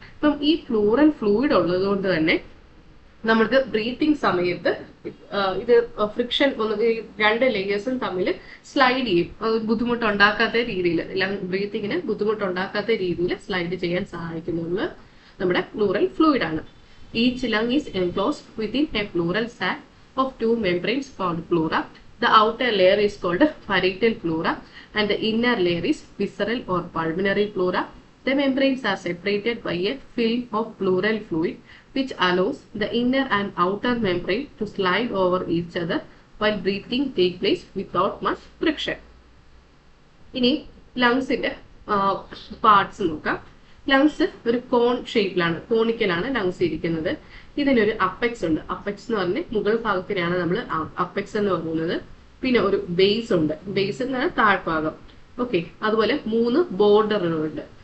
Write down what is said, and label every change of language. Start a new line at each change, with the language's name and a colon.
Malayalam: അപ്പം ഈ plural fluid ഉള്ളത് കൊണ്ട് തന്നെ നമുക്ക് ബ്രീത്തിങ് സമയത്ത് ഇത് ഫ്രിക്ഷൻ രണ്ട് ലേയേഴ്സും തമ്മിൽ സ്ലൈഡ് ചെയ്യും. ബുദ്ധിമുട്ടുണ്ടാക്കാത്ത രീതിയിൽ, ബ്രീത്തിങ്ങിന് ബുദ്ധിമുട്ടുണ്ടാക്കാത്ത രീതിയിൽ സ്ലൈഡ് ചെയ്യാൻ സഹായിക്കുന്നത് നമ്മുടെ പ്ലൂറൽ ഫ്ലൂയിഡ് ആണ്.
English: Each lung is enclosed within a pleural sac of two membranes called pleura. The outer layer is called parietal pleura and the inner layer is visceral or pulmonary pleura. The membranes are separated by a film of pleural fluid which allows the inner and outer membrane to slide over each other while breathing take place without much friction.
Malayalam: ഇനി ലങ്സിന്റെ parts നോക്കാം. Lungs ഒരു കോൺ ഷേപ്പിലാണ്, കോണിക്കലാണ് lungs ഇരിക്കുന്നത്. ഇതിനൊരു apex ഉണ്ട്. Apex എന്ന് പറഞ്ഞാൽ മുകൾ ഭാഗത്തിനാണ് നമ്മൾ അപ്പെക്സ് എന്ന് പറയുന്നത്. പിന്നെ ഒരു ബേസ് ഉണ്ട്. ബേസ് എന്ന് പറഞ്ഞാൽ താഴ്ഭാഗം. ഓക്കെ, അതുപോലെ 3 ബോർഡറുകളുണ്ട്.